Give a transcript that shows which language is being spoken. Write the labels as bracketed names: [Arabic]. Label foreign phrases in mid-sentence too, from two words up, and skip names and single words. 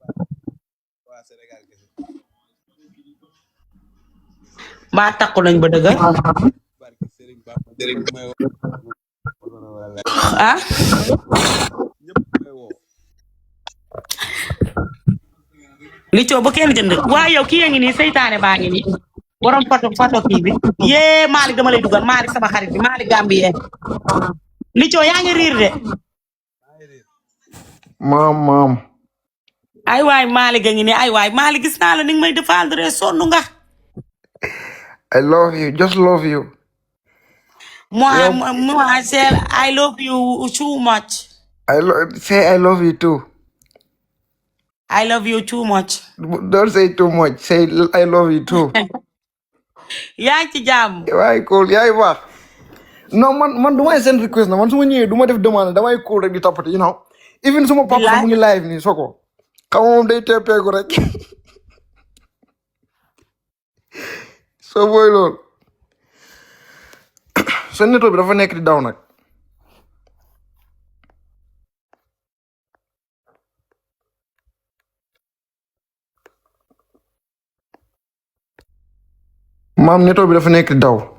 [Wolof] mbaa takku nañ ba dëgër ah li coow ba kenn jënd waa yow kii ngi nii seytaane baa ngi nii borom photo kii bi yee Malick dama lay dugal Malick sama xarit bi Malick Gambien li coow yaa ngi riir de maam ay waay Malick a ngi nii ay waay Malick gis naa la ni nga may défendre sonn nga [English] I love you, just love you. moi I love you too much. Say I love you too. I love you too much. Don't say too much. Say I love you too. [Wolof] yaa ngi ci jàmm. Waay cool yaay baax. Non man du may send request na man su ma ñëwee du ma def demande damay cool rek di toppati [English] you know. [Wolof] Even suma papa sax mu ngi live nii soko. Xam moom day teppeeku rek. So booy loolu. Sa netto bi dafa nekk di daw nag. Maam netto bi dafa nekk di daw.